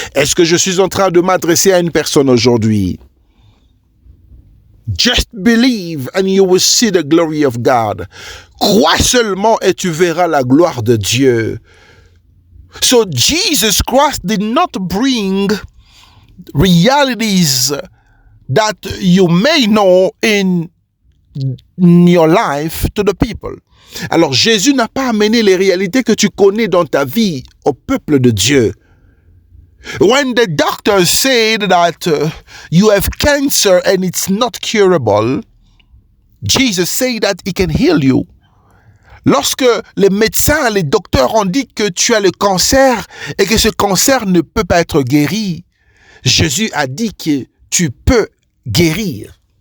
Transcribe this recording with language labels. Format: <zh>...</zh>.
<fr>Est-ce que je suis en train de m'adresser à une personne aujourd'hui?</fr> <en>Just believe and you will see the glory of God.</en> <fr>Crois seulement et tu verras la gloire de Dieu.</fr> <en>So Jesus Christ did not bring realities that you may know in your life to the people.</en> <fr>Alors Jésus n'a pas amené les réalités que tu connais dans ta vie au peuple de Dieu.</fr> <en>When the doctor said that you have cancer and it's not curable, Jesus said that he can heal you.</en> <fr>Lorsque les médecins, les docteurs ont dit que tu as le cancer et que ce cancer ne peut pas être guéri, Jésus a dit que tu peux guérir.</fr>